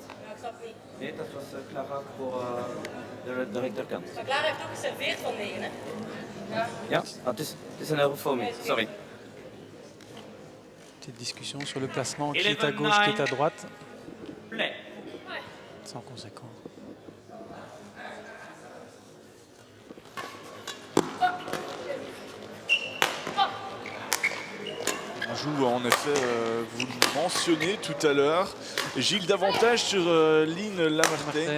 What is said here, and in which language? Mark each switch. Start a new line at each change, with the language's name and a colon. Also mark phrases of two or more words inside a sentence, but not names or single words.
Dutch: Ja, ik snap niet. Nee, dat was Clara voor de rechterkant. Maar Clara heeft ook geserveerd van 9, hè? Ja. Ja, het is een erreur voor mij. Sorry.
French: Petite discussion sur le placement, qui Et les est à gauche, qui est à 29. droite. Play. Sans conséquence. On joue en effet, vous le mentionnez tout à l'heure, Gilles davantage sur Lynn Lamartine,